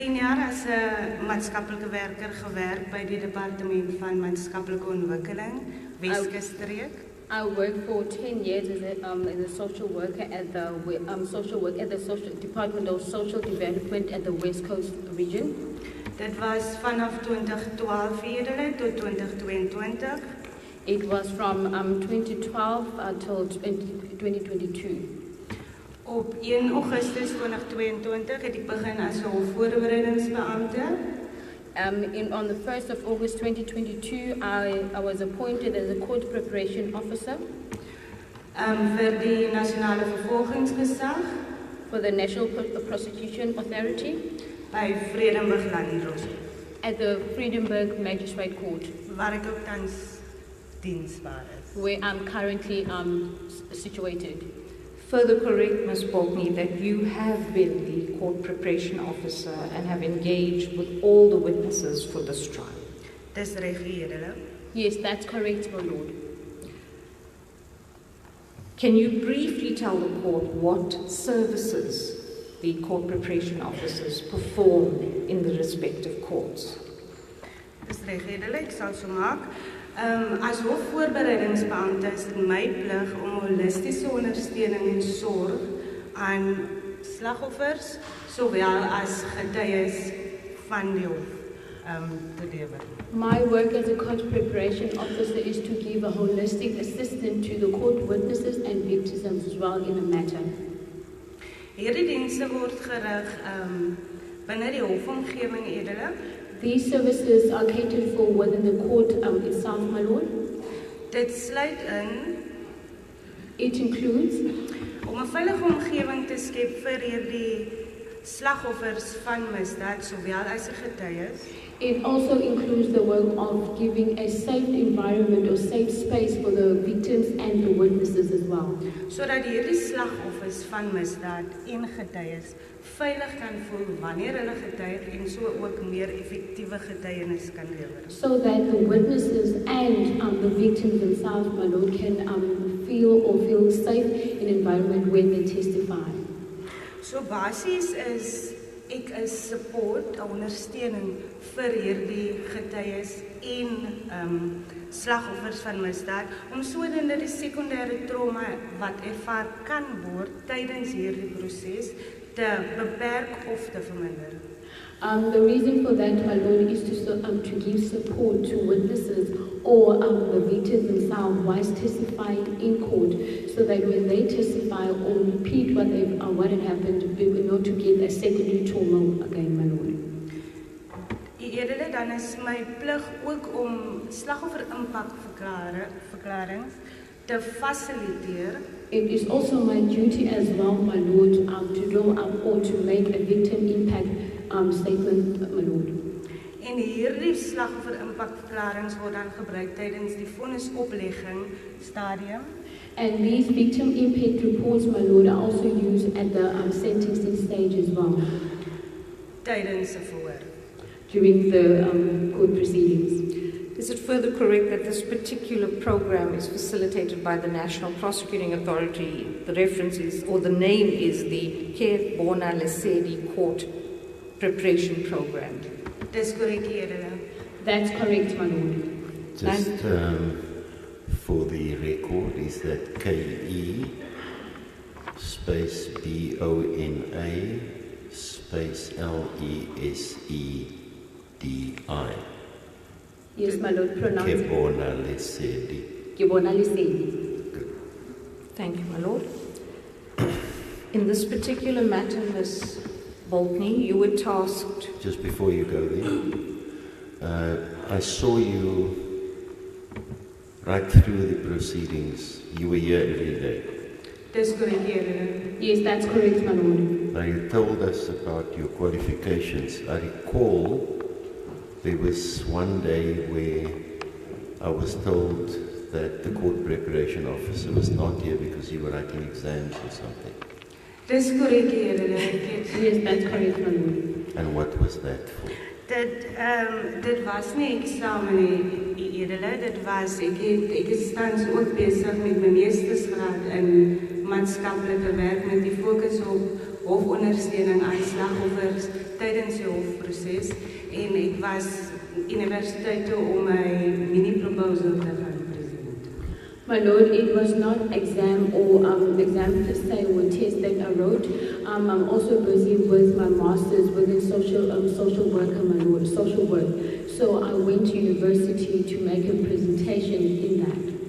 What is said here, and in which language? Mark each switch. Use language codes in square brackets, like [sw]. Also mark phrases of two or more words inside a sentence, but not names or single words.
[af] 10 jaar as 'n maatskaplike werker gewerk by die Departement van Maatskaplike Ontwikkeling, Weskusstreek. [en] I worked for 10 years as a social worker at the social Department of Social Development at the West Coast region. [af] Dit was vanaf 2012 edele tot 2022. [en] It was from 2012 until 2022. [af] Op 1 Augustus 2022 het ek begin as 'n hofvoorbereidingsbeampte. [en] On the 1st of August 2022, I was appointed as a court preparation officer [af] Vir die Nasionale Vervolgingsgesag [en] for the National Prosecution Authority [af] by Vredenburg Landdroshof, [en] at the Vredenburg Magistrate Court, [af] waar ek ook tans diensbaar is. [en] where I'm currently situated. Further correct, Ms. Balkney, that you have been the court preparation officer and have engaged with all the witnesses for this trial. [af] Dis reg, edele. [en] Yes, that's correct, my lord. Can you briefly tell the court what services the court preparation officers perform in the respective courts? [af] Dis reg, edele, ek sal so maak. As hofvoorbereidingsbeampte is dit my plig om holistiese ondersteuning en sorg aan slagoffers sowel as getuies van die hof te lewer. [en] My work as a court preparation officer is to give a holistic assistance to the court witnesses and victims as well in a matter. [af] Hierdie dienste word gerig binne die hofomgewing, edele. [en] These services are catered for within the court itself, my lord. [af] Dit sluit in [en] It includes [af] om 'n veilige omgewing te skep vir hierdie slagoffers van misdaad sowel as die getuies. [en] It also includes the work of giving a safe environment or safe space for the victims and the witnesses as well, [af] Sodat hierdie slagoffers van misdaad en getuies veilig kan voel wanneer hulle getuig en so ook meer effektiewe getuienis kan lewer. [en] so that the witnesses and the victims themselves, my lord, can feel safe in an environment when they testify. [af] So basies is ek is support, 'n ondersteuning vir hierdie getuies en slagoffers van misdaad om sodoende die sekondêre trauma wat ervaar kan word tydens hierdie proses te beperk of te verminder. [en] The reason for that, my lord, is to give support to witnesses or the victims themselves whilst testifying in court, so that when they testify or repeat what had happened, we will not to get a secondary trauma again, my lord. [af] Edele, dan is my plig ook om slagoffer impact verklarings te fasiliteer. [en] It is also my duty as well, my lord, to draw up or to make a victim impact statement, my lord. [af] En hierdie slagoffer impact verklarings word dan gebruik tydens die vonnisoplegging stadium. [en] And these victim impact reports, my lord, are also used at the sentencing stage as well, [af] Tydens 'n verhoor. [en] during the court proceedings. Is it further correct that this particular program is facilitated by the National Prosecuting Authority? The reference is, or the name is the Proportionality Court Preparation Program. [af] Dis korrek, edele. [en] That's correct, my lord. Just for the record, is that KE space BONA space LESEDI. Yes, my lord, pronounce Proportionality. Kibonaliseni. Thank you, my lord. In this particular matter, Ms. Balkney, you were tasked. Just before you go there, I saw you right through the proceedings. You were here every day. [af] Dis korrek, edele. [en] Yes, that's correct, my lord. Now you told us about your qualifications. I recall there was one day where I was told that the court preparation officer was not here because you were writing exams or something. [af] Dis korrek, edele. [en] Yes, that's correct, my lord. And what was that for? [af] Dit was nie eksamen nie, edele. Dit was, ek is tans ook besig met my meestersgraad in maatskaplike werk met die fokus op hofondersteuning aan slagoffers tydens die hofproses en ek was universiteit toe om my mini-proposal te gaan present. [en] My Lord, it was not exam or exam per se or test that I wrote. I'm also busy with my master's within social work, my Lord, social work. So I went to university to make a presentation in that.